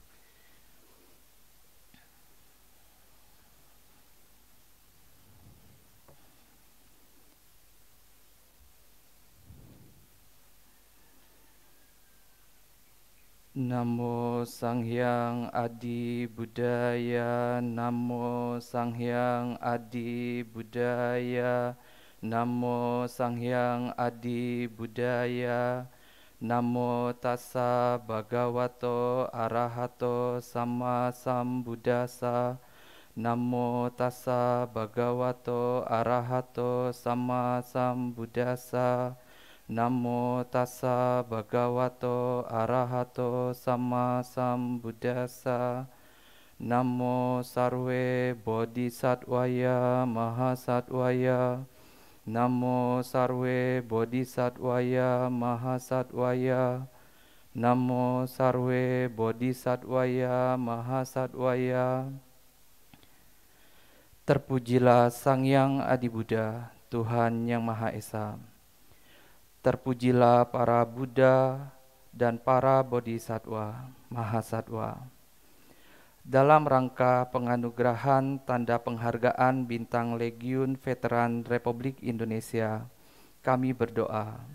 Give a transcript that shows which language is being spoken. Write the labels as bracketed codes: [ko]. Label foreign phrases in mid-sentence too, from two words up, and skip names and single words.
[pi] Namo Sang Hyang Adi Budaya, Namo Sang Hyang Adi Budaya, Namo Sang Hyang Adi Budaya, Namo Tassa Bhagavato Arahato Sama Sambuddhassa, Namo Tassa Bhagavato Arahato Sama Sambuddhassa, Namo Tassa Bhagavato Arahato Sama Sambuddhassa, [sa] Namo Sarve Bodhisattvaya Mahasattvaya, Namo Sarve Bodhisattvaya Mahasattvaya, Namo Sarve Bodhisattvaya Mahasattvaya. [id] Terpujilah Sang Hyang Adi Buddha, Tuhan Yang Maha Esa. Terpujilah para Buddha dan para Bodhisattva Mahasatwa. Dalam rangka penganugerahan tanda penghargaan Bintang Legiun Veteran Republik Indonesia, kami berdoa.